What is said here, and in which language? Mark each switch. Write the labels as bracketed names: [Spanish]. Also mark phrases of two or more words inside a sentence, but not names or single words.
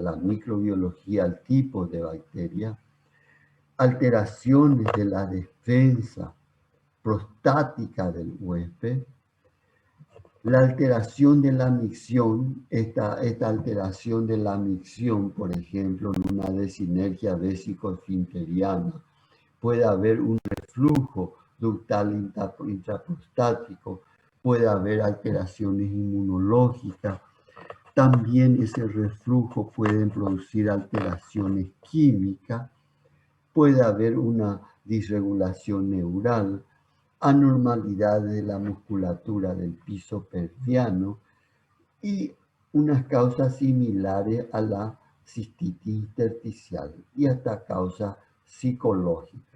[Spanish] la microbiología, el tipo de bacteria, alteraciones de la defensa prostática del huésped, la alteración de la micción, esta alteración de la micción, por ejemplo, en una desinergia vésico-esfinteriana, puede haber un reflujo ductal intraprostático, puede haber alteraciones inmunológicas. También ese reflujo puede producir alteraciones químicas, puede haber una disregulación neural, anormalidades de la musculatura del piso pelviano y unas causas similares a la cistitis intersticial y hasta causas psicológicas.